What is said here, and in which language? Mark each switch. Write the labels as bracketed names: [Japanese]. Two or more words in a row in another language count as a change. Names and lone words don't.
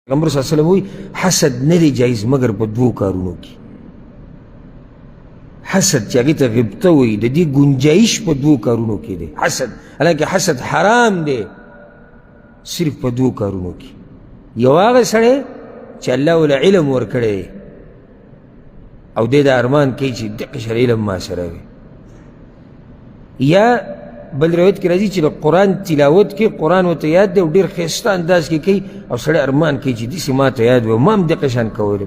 [Pashto] پیغمبر [Arabic] صلی اللہ علیہ وسلم [Pashto] ہوئی حسد ندی جائز مگر په دوو کارونو کی. حسد چې هغې ته غبطه وي د دې گنجایش په دوو کارونو کی دی. حسد حالانکه حسد حرام دی صرف په دوو کارونو کی. یو هغه سړی چې الله وله علم ورکړی دی او دی د ارمان کوي چې دقه شر علم ما سره وي، یا بل روایت کې راځي چې د قرآن تلاوت کې قرآن ورته یاد دی او ډېر ښایسته انداز کې کوي او سړی ارمان کوي چې داسې ما ته یاد وي او ما هم دقه شان کولی.